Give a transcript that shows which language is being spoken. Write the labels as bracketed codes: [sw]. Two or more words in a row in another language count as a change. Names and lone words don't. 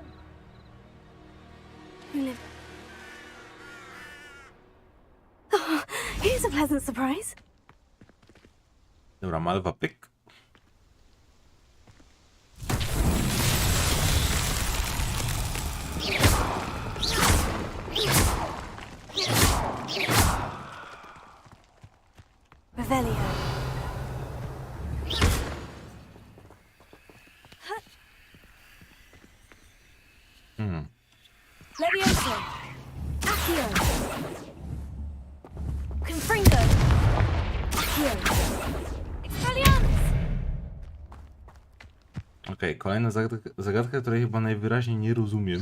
[en] Oh, here's a pleasant surprise. [pl] Dobra, malwa pyk. Revelio. Levioso. Accio. Confringo. Accio. Expelliarmus. Okej, kolejna zagadka, której chyba najwyraźniej nie rozumiem.